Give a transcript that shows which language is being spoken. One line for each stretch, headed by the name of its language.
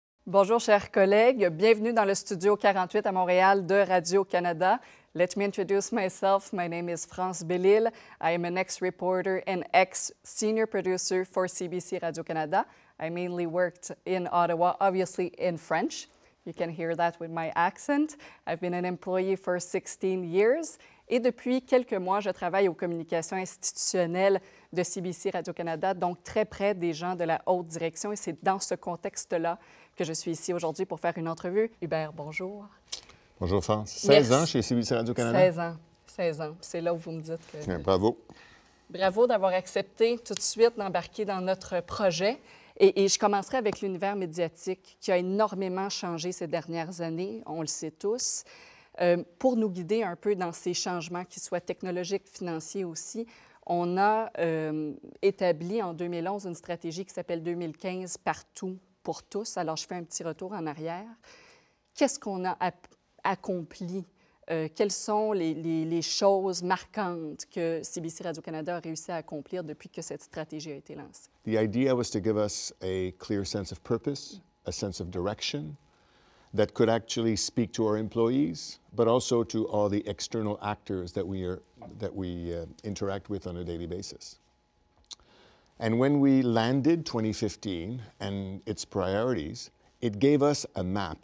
French: Bonjour, chers collègues. Bienvenue dans le studio 48 à Montréal de Radio-Canada.
English: Let me introduce myself. My name is France Bellil. I am an ex-reporter and ex-senior producer for CBC Radio-Canada. I mainly worked in Ottawa, obviously in French. You can hear that with my accent. I've been an employee for 16 years.
French: Et depuis quelques mois, je travaille aux communications institutionnelles de CBC Radio-Canada, donc très près des gens de la haute direction. Et c'est dans ce contexte-là que je suis ici aujourd'hui pour faire une entrevue. Hubert, bonjour. Bonjour, France. 16 ans chez CBC Radio-Canada? 16 ans. 16 ans. C'est là où vous me dites que... Bien, bravo. Bravo d'avoir accepté tout de suite d'embarquer dans notre projet. Et je commencerai avec l'univers médiatique qui a énormément changé ces dernières années, on le sait tous. Pour nous guider un peu dans ces changements, qu'ils soient technologiques, financiers aussi, on a établi en 2011 une stratégie qui s'appelle 2015 Partout pour tous. Alors, je fais un petit retour en arrière. Qu'est-ce qu'on a accompli? Quelles sont les choses marquantes que CBC Radio-Canada a réussi à accomplir depuis que cette stratégie a été lancée?
English: The idea was to give us a clear sense of purpose, a sense of direction that could actually speak to our employees, but also to all the external actors that we interact with on a daily basis. And when we landed 2015 and its priorities, it gave us a map.